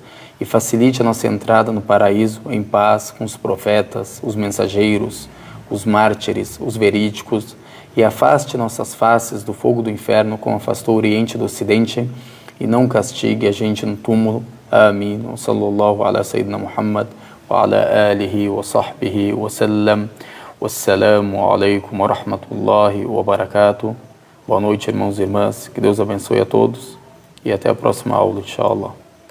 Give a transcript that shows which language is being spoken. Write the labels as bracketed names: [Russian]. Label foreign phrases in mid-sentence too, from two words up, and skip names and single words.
[Portuguese] E facilite a nossa entrada no paraíso em paz com os profetas, os mensageiros, os mártires, os verídicos. E afaste nossas faces do fogo do inferno como afastou o Oriente do Ocidente. E não castigue a gente no túmulo. Amém. [Arabic] صلى الله على سيدنا محمد وعلى آله وصحبه وسلم. والسلام عليكم ورحمة الله وبركاته. [Portuguese] Boa noite, irmãos e irmãs. Que Deus abençoe a todos. E até a próxima aula, inshallah.